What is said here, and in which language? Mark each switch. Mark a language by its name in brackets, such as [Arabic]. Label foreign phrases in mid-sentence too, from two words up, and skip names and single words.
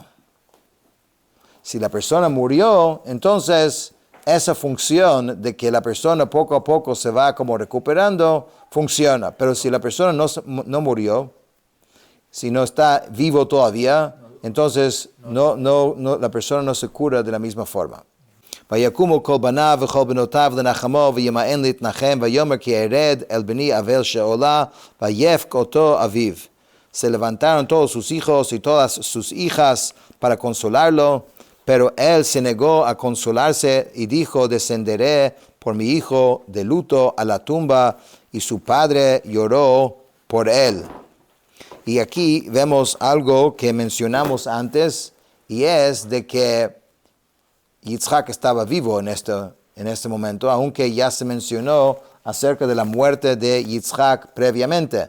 [Spanish] Si la persona murió, entonces esa función de que la persona poco a poco se va como recuperando, funciona. Pero si la persona no murió, si no está vivo todavía, entonces la persona no se cura de la misma forma. [Hebrew] ויקומו כל בניו וכל בנותיו לנחמו וימאן להתנחם ויאמר כי ארד אל בני אבל שעולה ויפק אותו אביו. [Spanish] Se levantaron todos sus hijos y todas sus hijas para consolarlo, pero él se negó a consolarse y dijo, descenderé por mi hijo de luto a la tumba, y su padre lloró por él. Y aquí vemos algo que mencionamos antes, y es de que Yitzhak estaba vivo en este momento, aunque ya se mencionó acerca de la muerte de Yitzhak previamente.